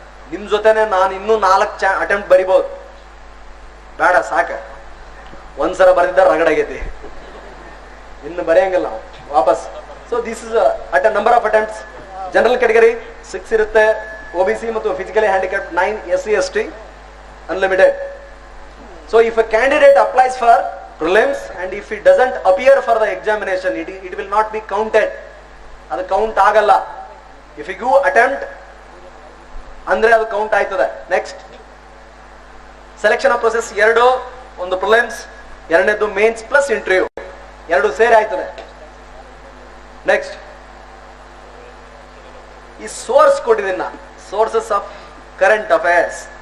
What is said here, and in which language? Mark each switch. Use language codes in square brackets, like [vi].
[kn] ನಿಮ್ ಜೊತೆನೆ ನಾನು ಇನ್ನೂ 4 ಅಟೆಂಪ್ಟ್ ಬರಿಬಹುದು. ಬೇಡ, ಸಾಕ. ಒಂದ್ಸಲ ಬರೆದಿದ್ದ ರಗಡಾಗೈತಿ, ಇನ್ನು ಬರೆಯಂಗಿಲ್ಲ ವಾಪಸ್. [en] So this is at number of attempts. General category 6 ಇರುತ್ತೆ, OBC ಮತ್ತು physically handicapped 9, SC ST unlimited. So if a candidate applies for prelims and if it doesn't appear for the examination, it will not be counted. [kn] ಅದು count ಆಗಲ್ಲ. [en] If you attempt [kn] ಅಂದ್ರೆ ಅದು count ಆಯ್ತದೆ. Next, selection of process 2, ಒಂದು prelims, ಎರಡನೇದು mains plus interview, 2 ಸೇರಿ ಆಯ್ತದೆ. Next, ಈ ಸೋರ್ಸ್ ಕೊಟ್ಟಿದ್ದೀನಿ ನಾನು, ಸೋರ್ಸಸ್ ಆಫ್ ಕರೆಂಟ್ ಅಫೇರ್ಸ್.